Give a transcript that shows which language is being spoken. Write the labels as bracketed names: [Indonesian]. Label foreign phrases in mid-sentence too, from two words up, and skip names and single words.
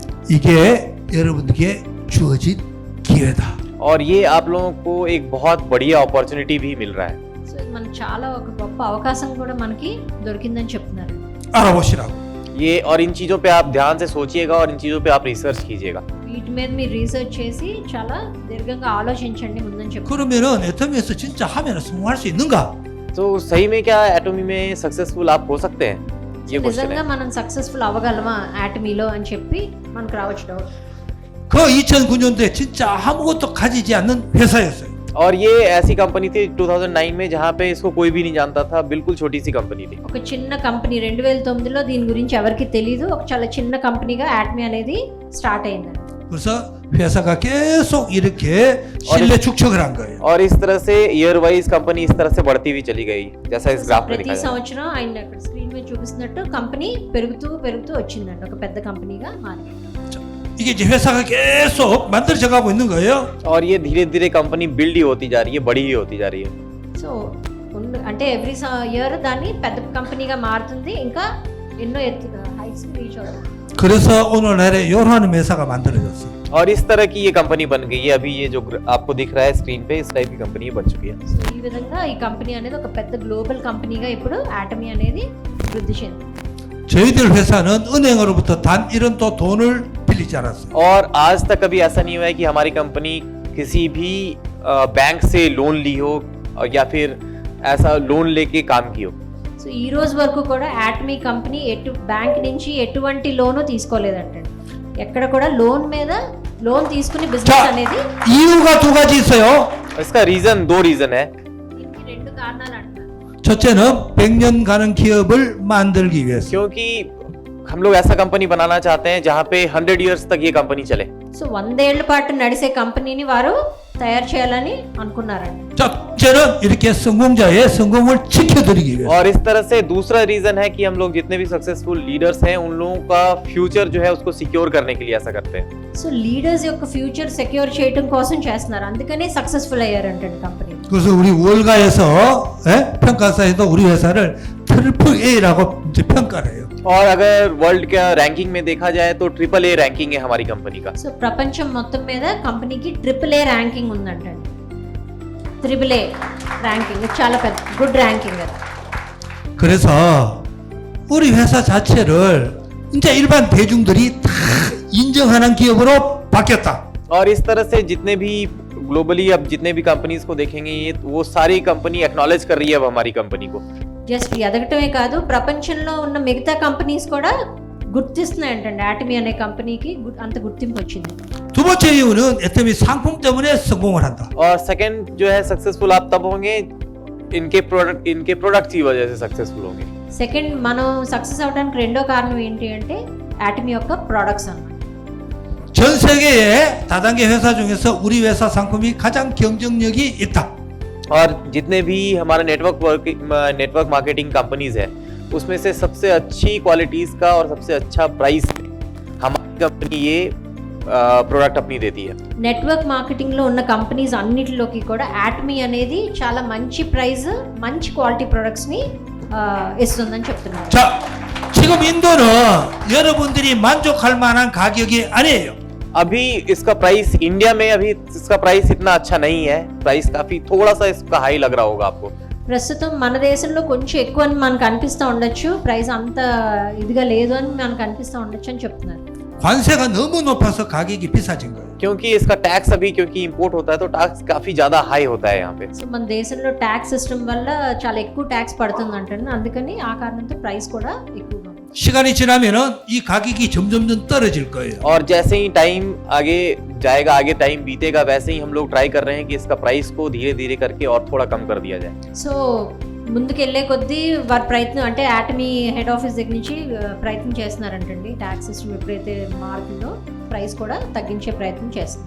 [Korean] 이게 여러분에게 주어진 기회다. [Hindi] और ये आप लोगों को एक बहुत बढ़िया अपॉर्चुनिटी भी मिल रहा है. [Telugu] సో ఇది మనకు చాలా ఒక గొప్ప అవకాశం కూడా మనకి దొరికిందని చెప్తున్నారు. [Korean] 알아보시라고. [Hindi] ये और इन चीज़ों पे आप ध्यान से सोचिएगा और इन चीज़ों पे आप रिसर्च कीजिएगा. [Telugu] వీటి మీద మీరు రీసెర్చ్ చేసి చాలా దీర్ఘంగా ఆలోచించండి ముందని చెప్తున్నారు. [Korean] 그러면은 애터미에서 진짜 하면 성공할 수 있는가? [Hindi] तो सही में क्या एटॉमी में सक्सेसफुल आप हो सकते हैं, ये क्वेश्चन [Telugu] నిజంగా [Hindi] है. [Telugu] మనం సక్సెస్ఫుల్ అవ్వగలమా యాటమీలో అని చెప్పి మనకు రావచ్చు డౌట్. [Korean] 그 2009년도에 진짜 아무것도 가지지 않는 회사였어요. [Hindi] और ये ऐसी कंपनी थी 2009 में जहाँ पे इसको कोई भी नहीं जानता था, बिल्कुल छोटी सी कंपनी थी. [Telugu] ఒక చిన్న కంపెనీ 2009లో దీని గురించి ఎవరికి తెలియదు. ఒక చాలా చిన్న కంపెనీగా యాటమీ అనేది స్టార్ట్ అయిందండి. [Korean] 그래서 회사가 계속 이렇게 신뢰 축적을 한 거예요. [Hindi] और इस तरह से [English] year wise [Hindi] कंपनी इस तरह से बढ़ती हुई चली गई, जैसा इस ग्राफ में [Telugu] ప్రతి [Hindi] दिखाया जा रहा है. [Telugu] సంవత్సరం ఆయన అక్కడ స్క్రీన్ మీద చూపిస్తున్నట్టు కంపెనీ పెరుగుతూ వచ్చిందండి, ఒక పెద్ద కంపెనీగా మారింది. [Korean] 이게 이제 회사가 계속 만들어져 가고 있는 거예요. [Hindi] और ये धीरे धीरे कंपनी बिल्ड ही होती जा रही है, बड़ी ही होती जा रही है. [Telugu] సో అంటే [English] every year [Telugu] దాన్ని పెద్ద కంపెనీగా మారుతుంది, ఇంకా ఎన్నో [English] heights reach [Telugu] అవుతుంది. [Korean] 그래서 오늘날에 요런 회사가 만들어졌어요. [Hindi] और इस तरह की ये कंपनी बन गई है. अभी ये जो आपको दिख रहा है स्क्रीन पे, इस टाइप की कंपनी बन चुकी है. [Telugu] సో ఈ విధంగా ఈ కంపెనీ అనేది ఒక పెద్ద గ్లోబల్ కంపెనీగా ఇప్పుడు ఆటమీ అనేది వృద్ధి చెందింది. [Korean] 저희들 회사는 은행으로부터 단 1원도 돈을 빌리지 않았어요. [Hindi] और आज तक कभी ऐसा नहीं हुआ है कि हमारी कंपनी किसी भी बैंक से लोन ली हो या फिर ऐसा लोन लेके काम की हो. [Telugu] సో ఈ రోజు వరకు కూడా ఆటమీ కంపెనీ బ్యాంక్ నుంచి ఎటువంటి లోను తీసుకోలేదంటే, ఎక్కడ కూడా లోన్ తీసుకుని బిజినెస్ [Korean] 자, [Telugu] అనేది. [Korean] 이유가 두 가지 있어요. [Hindi] इसका रीजन, दो रीजन है. [Telugu] దీనికి రెండు కారణాలు అంటారు. [Korean] 첫째는 100년 가는 기업을 만들기 위해서. [Hindi] क्योंकि हम लोग ऐसा कंपनी बनाना चाहते हैं जहाँ पे 100 इयर्स तक ये कंपनी चले. [Telugu] సో 100 ఏళ్ల పాటు నడిసే కంపెనీని వారు తయారు చేయాలని అనుకున్నారండి. [Korean] 첫째는 이렇게 성공자의 성공을 지켜드리기 위해서. [Hindi] और इस तरह से दूसरा रीजन है कि हम लोग जितने भी [English] successful leaders [Hindi] हैं उन लोगों का फ्यूचर जो है उसको सिक्योर करने के लिए ऐसा करते हैं. [Telugu] సో లీడర్స్ యొక్క [English] future secure [Telugu] చేయడం కోసం చేస్తున్నారు, అందుకనే సక్సెస్ఫుల్ అయ్యారంటే కంపెనీ. [Korean] 그래서 우리 월가에서 평가사에도 우리 회사를 트리플 A라고 이제 평가를 해요. [Hindi] और अगर वर्ल्ड का रैंकिंग में देखा जाए तो AAA रैंकिंग है हमारी कंपनी का. [Telugu] సో ప్రపంచం మొత్తం మీద కంపెనీకి AAA ర్యాంకింగ్ ఉందంటండి. AAA ర్యాంకింగ్ చాలా పెద్ద [English] good ranking [Telugu] అది. [Korean] 그래서 우리 회사 자체를 이제 일반 대중들이 다 인정하는 기업으로 바뀌었다. [Hindi] और इस तरह से जितने भी ग्लोबली अब जितने भी कंपनीज को देखेंगे ये वो सारी कंपनी एक्नॉलेज कर रही है अब हमारी कंपनी को. [Telugu] జస్ట్ ఎదగటమే కాదు, ప్రపంచంలో ఉన్న మిగతా కంపెనీస్ కూడా గుర్తిస్తున్నాయంటండి ఆటమీ అనే కంపెనీకి అంత గుర్తింపు వచ్చింది. [Korean] 두 번째 이유는 애터미 상품 때문에 성공을 한다. [Hindi] और सेकंड जो है सक्सेसफुल आप तब होंगे इनके प्रोडक्ट की वजह से सक्सेसफुल होंगे. [Telugu] సెకండ్, మనం సక్సెస్ అవడానికి రెండో కారణం ఏంటి అంటే ఆటమీ యొక్క ప్రొడక్ట్స్ అన్నమాట. [Korean] 전 세계의 다단계 회사 중에서 우리 회사 상품이 가장 경쟁력이 있다. [Hindi] और जितने भी हमारा [English] network marketing companies [Hindi] है उसमें से सबसे अच्छी क्वालिटीज का और सबसे अच्छा प्राइस हमारी कंपनी ये प्रोडक्ट अपनी देती है. [English] network marketing [Telugu] లో ఉన్న కంపెనీస్ అన్నిటిలోకి కూడా ఆటమీ అనేది చాలా మంచి ప్రైస్, మంచి [English] quality products [Telugu] ని ఇస్తుందని చెప్తున్నారు. [Korean] 자, 지금 인도는 여러분들이 만족할 만한 가격이 아니에요. [Hindi] अभी इसका प्राइस इंडिया में अभी इसका प्राइस इतना अच्छा नहीं है. प्राइस काफी थोड़ा सा इसका हाई लग रहा होगा आपको. [Telugu] ప్రస్తుతం మన దేశంలో కొంచెం ఎక్కువ అని మనకు అనిపిస్తూ ఉండొచ్చు, ప్రైస్ అంత ఇదిగా లేదు అని మనకు అనిపిస్తూ ఉండొచ్చు అని చెప్తున్నారు. [Korean] 관세가 너무 높아서 가격이 비싸진 거예요. [Hindi] क्योंकि इसका टैक्स अभी क्योंकि इंपोर्ट होता है तो टैक्स काफी ज्यादा हाई होता है यहाँ पे. [Telugu] సో మన దేశంలో [English] tax system [Telugu] వల్ల చాలా ఎక్కువ ట్యాక్స్ పడుతుంది అంటారు, అందుకని ఆ కారణంతో ప్రైస్ కూడా ఎక్కువగా ఉంది. [Korean] 시간이 지나면은 이 가격이 점점점 떨어질 거예요. [Hindi] और जैसे ही टाइम आगे जाएगा, आगे टाइम बीतेगा, वैसे ही हम लोग ट्राई कर रहे हैं कि इसका प्राइस को धीरे धीरे करके और थोड़ा कम कर दिया जाए. [Telugu] సో ముందుకు వెళ్ళే కొద్దీ వారి ప్రయత్నం అంటే ఆటమీ [English] head office [Telugu] దగ్గర నుంచి ప్రయత్నం చేస్తున్నారంటండి. [English] tax system [Telugu] ఎప్పుడైతే మారుతుందో ప్రైస్ కూడా తగ్గించే ప్రయత్నం చేస్తున్నారు.